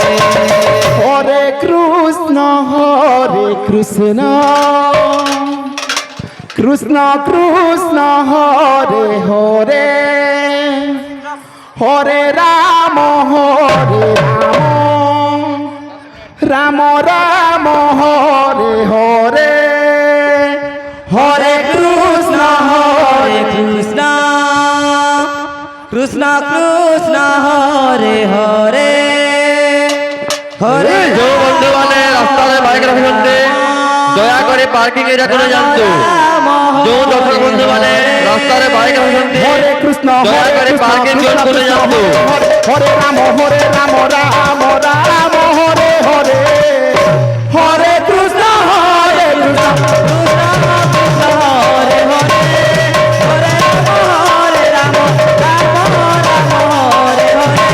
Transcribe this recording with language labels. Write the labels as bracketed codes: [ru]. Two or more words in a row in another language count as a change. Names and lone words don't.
[sa] হরে কৃষ্ণ কৃষ্ণ কৃষ্ণ কৃষ্ণ হরে হরে হরে রাম রাম রাম হরে হরে হরে কৃষ্ণ কৃষ্ণ কৃষ্ণ কৃষ্ণ হরে হরে হরে [or] ଯୋଉ ବନ୍ଧୁମାନେ ରାସ୍ତାରେ ବାଇକ୍ ରଖିଛନ୍ତି ଦୟାକରି [en] parking area [or] করে ଯାଆନ୍ତୁ ଯୋଉ ଦର୍ଶକ ବନ୍ଧୁମାନେ ରାସ୍ତାରେ ବାଇକ୍ ରଖିଛନ୍ତି [sa] হরে কৃষ্ণ [or] ଦୟାକରି [en] parking zone [or] করে ଯାଆନ୍ତୁ [sa] হরে রাম রাম রাম হরে হরে হরে কৃষ্ণ কৃষ্ণ হরে হরে হরে রাম রাম রাম হরে হরে